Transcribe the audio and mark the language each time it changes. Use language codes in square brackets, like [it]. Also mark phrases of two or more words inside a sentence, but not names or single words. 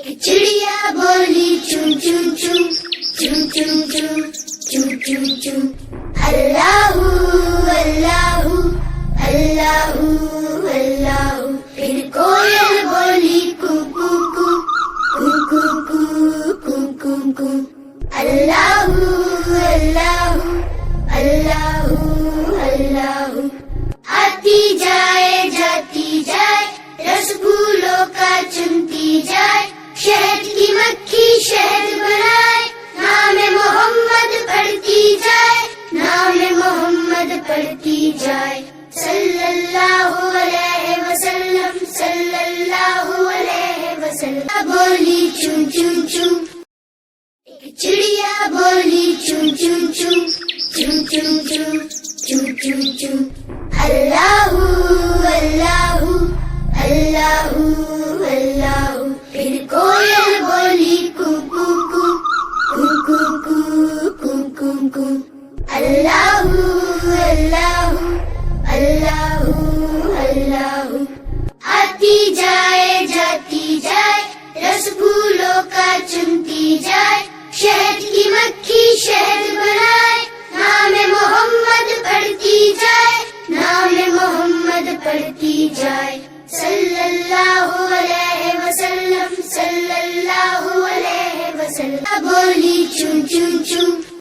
[ur] چڑیا بولی چوں چوں چوں چوں چوں چوں چوں چوں چوں اللہ اللہ اللہ اللہ. پھر کوئل بولی کو کو کو کو کو کو کو کو اللہ اللہ اللہ اللہ. آتی جائے جاتی جائے رس پھولوں کا چنتی جائے شہد کی مکھی شہد بنائے نام محمد پڑھتی جائے نام محمد پڑھتی جائے [ar] صلی اللہ علیہ وسلم صلی اللہ علیہ وسلم. [ur] بولی چوں چوں چوں ایک چڑیا بولی چوں چوں چوں چوں چوں چوں چوں چوں چوں اللہ اللہ اللہ اللہ. پھر کوئل بولی کو کو کو کو کو کو کو کو کو اللہ اللہ اللہ اللہ. آتی جائے جاتی جائے رس پھولوں کا چنتی جائے شہد کی مکھی شہد بنائے نام محمد پڑھتی جائے نام محمد پڑھتی جائے [ar] صلی اللہ علیہ وسلم صلی اللہ علیہ وسلم. [ur] بولی چوں چوں چوں